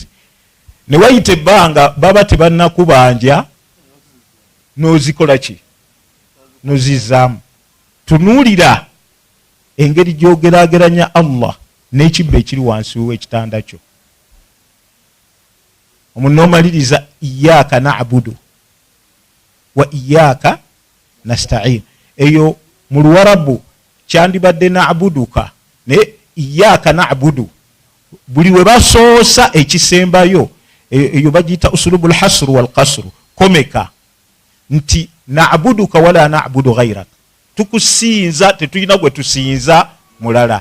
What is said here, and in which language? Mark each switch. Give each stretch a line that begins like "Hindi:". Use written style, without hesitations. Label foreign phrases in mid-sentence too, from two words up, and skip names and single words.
Ganda: Ne wayita ebbanga baba tebannakubanja, n'ozikola ki? N'ozizaamu. Tunuulira engeri gy'ogeraageranya Allah n'ekibba ekiri wansi w'ekitanda kyo.
Arabic: Omunoomaliriza إياك نعبد وإياك نستعين.
Ganda: Eyo mu Luwarabu kyandibadde na'buduka, ne
Arabic: إياك نعبد
Ganda: buli we basoosa ekisembayo, eyo bagiyita
Arabic: أسلوب الحصر والقصر,
Ganda: komeka nti
Arabic: نعبدك ولا نعبد غيرك,
Ganda: tukusinza tetulina gwe tusinza mulala.